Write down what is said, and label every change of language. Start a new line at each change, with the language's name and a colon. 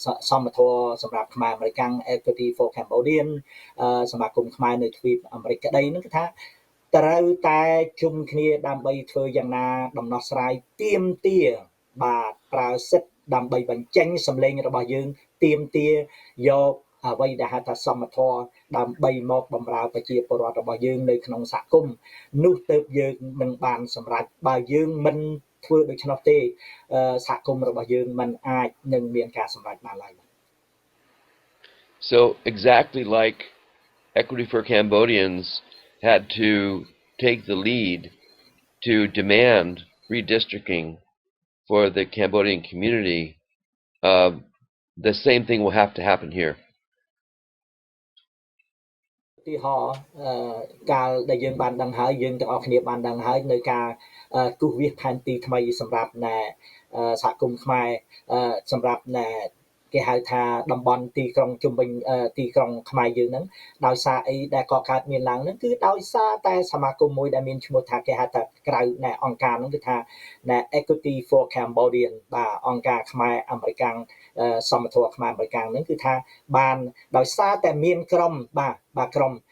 Khmer: សមធម៌សម្រាប់ខ្មែរអាមេរិកាំង Equity for Cambodian សមាគមខ្មែរនៅទ្វីបអាមេរិកក្តីនឹងគឺថាត្រូវតែជុំគ្នាដើម្បីធ្វើយ៉ាងណាដំណោះស្រាយទាមទារបាទប្រើសិទ្ធិដើម្បីបញ្ចេញសម្លេងរបស់យើងទាមទារ យកអ្វីដែលហៅថាសមធម៌ដើម្បីមកបម្រើប្រជាពលរដ្ឋរបស់យើងនៅក្នុងសហគមន៍នោះទើបយើងនឹងបានសម្រេចបើយើងមិនធ្វើដូច្នោះទេសហគមន៍របស់យើងមិនអាចនឹងមានការសម្រេចបានឡើយ
English: So exactly like Equity for Cambodians had to take the lead to demand redistricting for the Cambodian community, the same thing will have to happen here.
Khmer: ទីហោកាលដែលយើងបានដឹងហើយយើងទាំងអស់គ្នាបានដឹងហើយនៅការគូសវាសផែនទីថ្មីសម្រាប់សហគមន៍ខ្មែរសម្រាប់ គេហៅថាតំបន់ទីក្រុងជុំវិញទីក្រុងខ្មែរយើងហ្នឹងដោយសារអីដែលកកើតមានឡើងហ្នឹងគឺដោយសារតែសមាគមមួយដែលមានឈ្មោះថាគេហៅថាក្រៅអង្គការហ្នឹងគឺថា Equity for Cambodian បាទអង្គការខ្មែរអាមេរិកាំងសមធម៌ខ្មែរអាមេរិកាំងហ្នឹងគឺថាបានដោយសារតែមានក្រុមបាទក្រុម